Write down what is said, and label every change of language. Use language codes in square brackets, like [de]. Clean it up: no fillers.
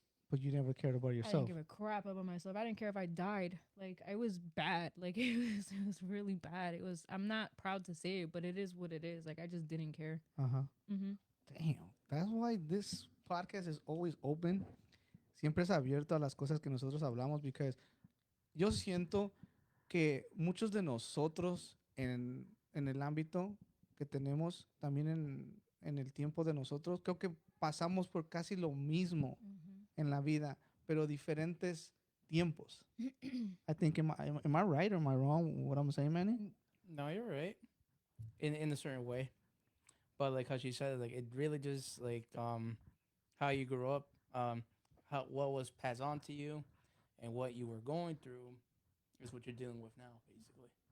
[en] but you never cared about I yourself. didn't give a crap about myself. I didn't care if I died. Like I was bad. Like it was really bad. I'm not proud to say it, but it is what it is. Like I just didn't care. Damn. That's why this podcast is always open. [es] Siempre es abierto a las cosas que nosotros hablamos, because yo siento que muchos de nosotros en el ámbito que tenemos, también en el tiempo de nosotros, creo que pasamos por casi lo mismo en la vida, pero diferentes tiempos. [en] I think, am I right or am I wrong what I'm saying, Manny? No, you're right. In a certain way. But like how she said, like it really just like how you grew up, what was passed on to you, and what you were going through is what you're dealing with now, basically.